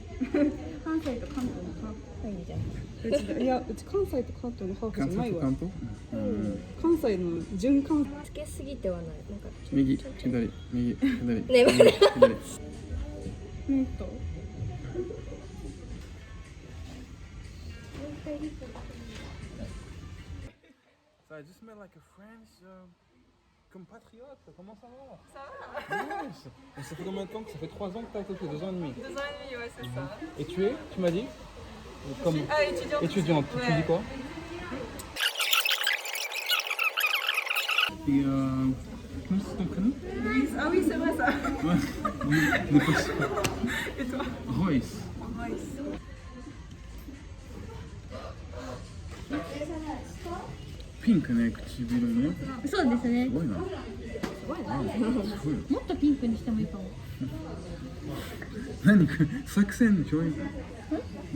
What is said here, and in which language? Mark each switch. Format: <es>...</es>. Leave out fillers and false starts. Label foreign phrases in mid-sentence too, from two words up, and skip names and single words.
<ja>関西と関東のハーフ。いいじゃん。いや、うち関西と関東のハーフじゃないわ。関西の循環つけすぎてはない。なんか右、左、右、左。ね、左。</ja> <en>So I just met like a French compatriote.</en> <fr>Comment ça va? Ça va. Yes. Et ça fait combien de temps que ça fait 3 ans que t'es à Tokyo? 2 ans et demi. 2 ans et demi, ouais, c'est ça. Et tu m'as dit? Comme Étudiante. étudiante. Ouais. Tu dis quoi? Et comment c'est ton prénom? Louise. Ah oui, c'est vrai ça. Ouais. Oui, mais pas sûr. Et toi? Royce. Royce.</fr> <ja>ピンクね、唇ね。そうですねす。ごいな。すごいな。すごいよ。もっとピンクにしてもいいかも。何これ作戦の共演。いや、</ja>